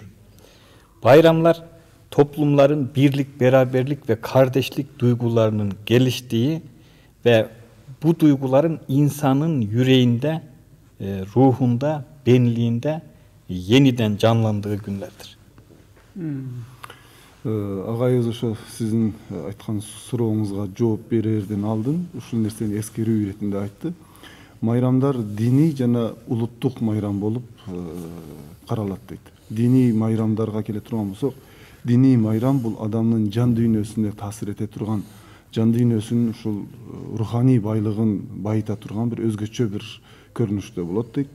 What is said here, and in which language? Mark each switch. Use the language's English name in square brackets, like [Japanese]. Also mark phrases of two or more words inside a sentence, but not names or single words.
[Turkish] Bayramlar toplumların birlik, beraberlik ve kardeşlik duygularının geliştiği ve bu duyguların insanın yüreğinde, ruhunda, benliğinde yeniden canlandığı günlerdir. [Kyrgyz] Агайыбыз ошо сиздин айткан сурооңузга жооп берерден алдын ушул нерсени эскерүү иретинде айтты. Майрамдар диний жана улуттук майрам болуп каралат дейт. Диний майрамдарга келе турган болсок, диний майрам бул адамдын жан дүйнөсүнө таасир эте турган, жан дүйнөсүнүн ушул руханий байлыгын байыта турган бир өзгөчө бир көрүнүштө болот дейт.